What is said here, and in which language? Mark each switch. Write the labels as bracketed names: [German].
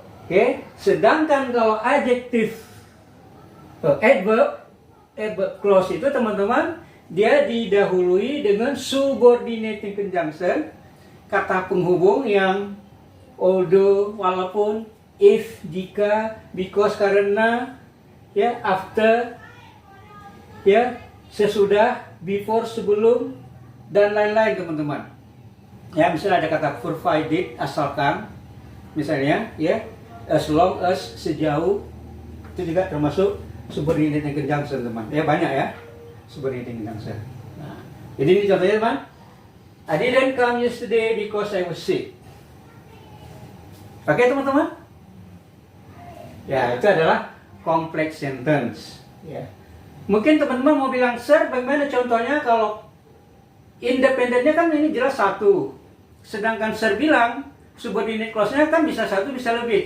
[Indonesian] Oke, sedangkan kalau adjective adverb clause itu teman-teman, dia didahului dengan subordinating conjunction, kata penghubung yang although, walaupun, if, jika, because, karena, ya, after, ya, sesudah, before, sebelum, dan lain-lain teman-teman. Ya, misalnya ada kata provided, asalkan, misalnya, ya, as long as, sejauh, itu juga termasuk subordinating conjunction teman. Ya banyak ya, subordinating conjunction. Nah, jadi ini contohnya teman. [English] I didn't come yesterday because I was sick. [Indonesian] Oke teman-teman. Ya itu adalah complex sentence. Ya. Mungkin teman-teman mau bilang, sir, bagaimana contohnya kalau independennya kan ini jelas satu, sedangkan sir bilang subordinate clause-nya kan bisa satu bisa lebih.